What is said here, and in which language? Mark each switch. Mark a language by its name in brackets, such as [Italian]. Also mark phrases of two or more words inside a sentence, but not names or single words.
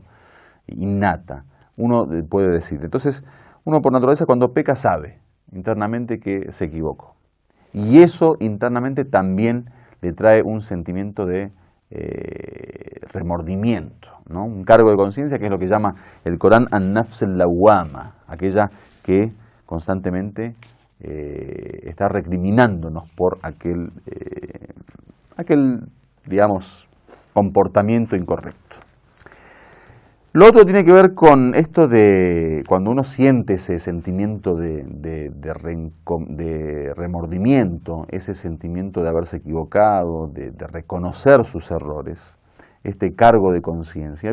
[Spanish] Innata. Uno puede decir. Entonces, uno por naturaleza cuando peca sabe internamente que se equivocó. Y eso internamente también le trae un sentimiento de remordimiento, ¿no? Un cargo de conciencia, que es lo que llama el Corán [Arabic] النفس اللوامة, [Spanish] aquella que constantemente está recriminándonos por aquel, digamos, comportamiento incorrecto. Lo otro tiene que ver con esto de cuando uno siente ese sentimiento de remordimiento, ese sentimiento de haberse equivocado, de reconocer sus errores, este cargo de conciencia.